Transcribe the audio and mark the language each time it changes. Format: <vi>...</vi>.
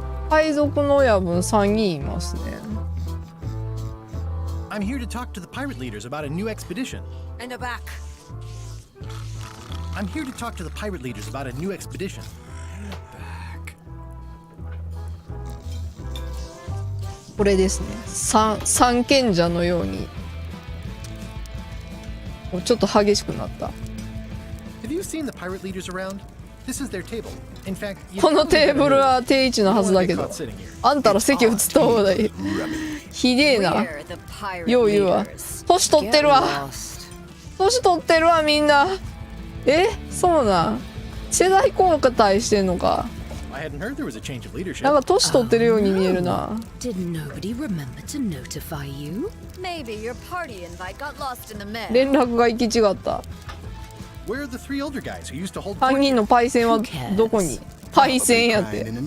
<ja>海賊の親分3人いますね。</ja> <en>I'm here to talk to the pirate leaders about a new expedition. And a back. I'm here to talk to the pirate leaders about a new expedition.</en> <ja>これですね。三賢者のようにちょっと激しくなった。</ja> <en>Have you seen the pirate leaders around? This is their table. In fact,</en> <ja>このテーブルは定位置のはずだけど、あんたら席移った方がいい。ひでえな。よう言うわ。年取ってるわ。年取ってるわみんな。そうなん。世代交代してんのか。</ja> <en>I hadn't heard there was a change of leadership.</en> <ja>なんか年取ってるように見えるな。</ja> <en>Did nobody remember to notify you? Maybe your party invite got lost in the mail.</en> <ja>連絡が行き違った。</ja> <en>Where are the three older guys who used to hold</en> <ja>3人のパイセンはどこに？パイセンやって。</ja>